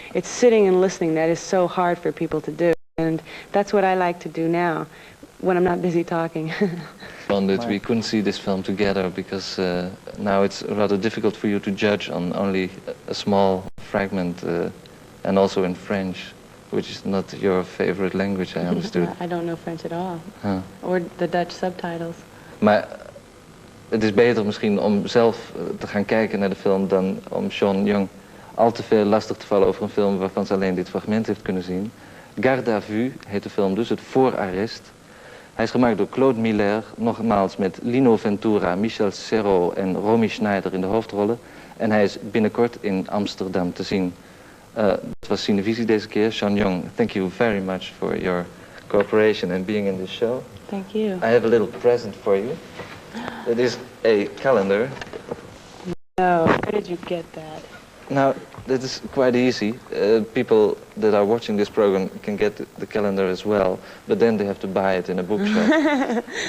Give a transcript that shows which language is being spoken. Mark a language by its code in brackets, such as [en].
[en] It's sitting and listening that is so hard for people to do, and that's what I like to do now, when I'm not busy talking. That we couldn't see this film together because now it's rather difficult for you to judge on only a small fragment, and also in French, which is not your favorite language, I understood. I don't know French at all. Or the Dutch subtitles. [nl] Maar het is beter misschien om zelf te gaan kijken naar de film dan om Sean Young al te veel lastig te vallen over een film waarvan ze alleen dit fragment heeft kunnen zien. Garde à vue heet de film dus, het voorarrest. Hij is gemaakt door Claude Miller, nogmaals met Lino Ventura, Michel Serrault en Romy Schneider in de hoofdrollen. En hij is binnenkort in Amsterdam te zien. Dat was Cinevisie deze keer. [en] Sean Young, thank you very much for your cooperation and being in this show. Thank you. I have a little present for you. It is a calendar. No, where did you get that? Now, that is quite easy. People that are watching this program can get the calendar as well, but then they have to buy it in a bookshop.